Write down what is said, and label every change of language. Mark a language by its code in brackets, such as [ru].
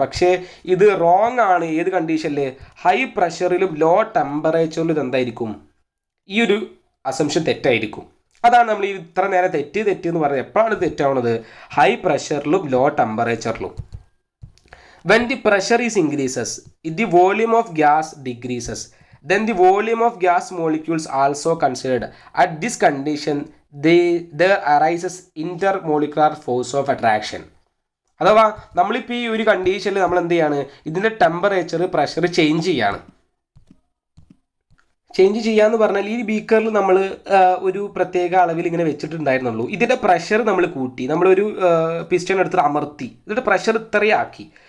[ml] പക്ഷേ ഇത് റോങ് ആണ്. ഏത് കണ്ടീഷനിൽ? ഹൈ പ്രഷറിലും ലോ ടെമ്പറേച്ചറിലും ഇതെന്തായിരിക്കും, ഈ ഒരു അസംഷൻ തെറ്റായിരിക്കും. അതാണ് നമ്മൾ ഈ ഇത്ര നേരം തെറ്റ് എന്ന് പറയുന്നത്. എപ്പോഴാണ് തെറ്റാവുന്നത്? High പ്രഷറിലും law ടെമ്പറേച്ചറിലും. [en] When the pressure is increases the volume of gas decreases then the volume of gas molecules also considered. At this condition there arises intermolecular force of attraction. [ml] അഥവാ നമ്മളിപ്പോൾ ഈ ഒരു കണ്ടീഷനിൽ നമ്മൾ എന്ത് ചെയ്യാണ്, ഇതിൻ്റെ ടെമ്പറേച്ചർ പ്രഷർ ചേഞ്ച് ചെയ്യാണ്. ചേഞ്ച് ചെയ്യാന്ന് പറഞ്ഞാൽ ഈ ബീക്കറിൽ നമ്മൾ ഒരു പ്രത്യേക അളവിൽ ഇങ്ങനെ വെച്ചിട്ടുണ്ടായിരുന്നുള്ളൂ. ഇതിൻ്റെ പ്രഷർ നമ്മൾ കൂട്ടി, നമ്മളൊരു പിസ്റ്റൺ എടുത്തിട്ട് അമർത്തി, ഇതിൻ്റെ പ്രഷർ ഇത്രയും ആക്കി.